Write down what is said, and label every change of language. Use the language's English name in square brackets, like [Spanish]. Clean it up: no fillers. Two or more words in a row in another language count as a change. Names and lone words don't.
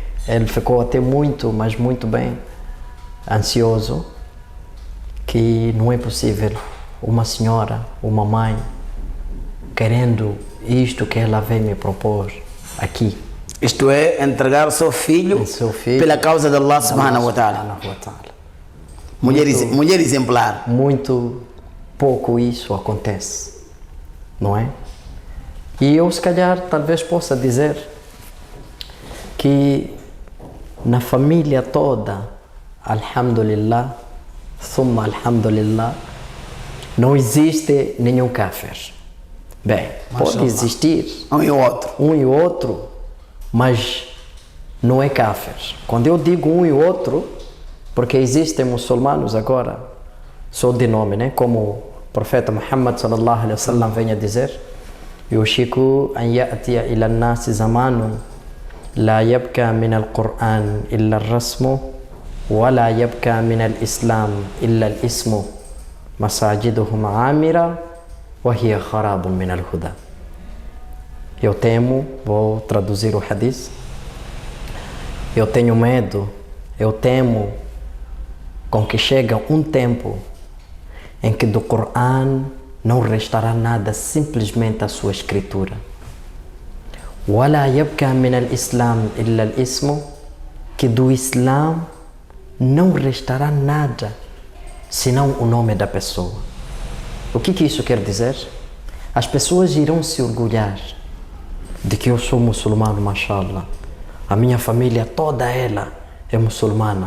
[Portuguese] Ele ficou até muito, mas muito bem ansioso, que não é possível uma senhora, uma mãe, querendo isto que ela vem me propor aqui. Isto é, entregar o seu filho pela causa de [Arabic] الله سبحانه وتعالى. [Portuguese] Mulher exemplar. Muito pouco isso acontece, não é? E eu, se calhar, talvez possa dizer que na família toda, [Arabic] الحمد لله ثم الحمد لله, [Portuguese] não existe nenhum kafir. Bem, pode existir um e outro, mas não é kafir. Quando eu digo um e outro, porque existem muçulmanos agora, só de nome, né? Como o profeta Muhammad [Arabic] صلى الله عليه وسلم [Portuguese] vem a dizer: [Arabic] يوشك أن يأتي إلى الناس زمان لا يبقى من القرآن إلا الرسم ولا يبقى من الإسلام إلا الاسم مساجدهم عامرة وهي خراب من الهدى. [Portuguese] Eu temo, vou traduzir o hadith, eu tenho medo, eu temo com que chega um tempo em que do Coran não restará nada, simplesmente a sua escritura. [Arabic] وَلَا يَبْكَى مِنَ الْإِسْلَامِ إِلَّا الْإِسْمُ, [Portuguese] que do Islã não restará nada, senão o nome da pessoa. O que isso quer dizer? As pessoas irão se orgulhar de que eu sou muçulmano, mashallah. A minha família, toda ela é muçulmana.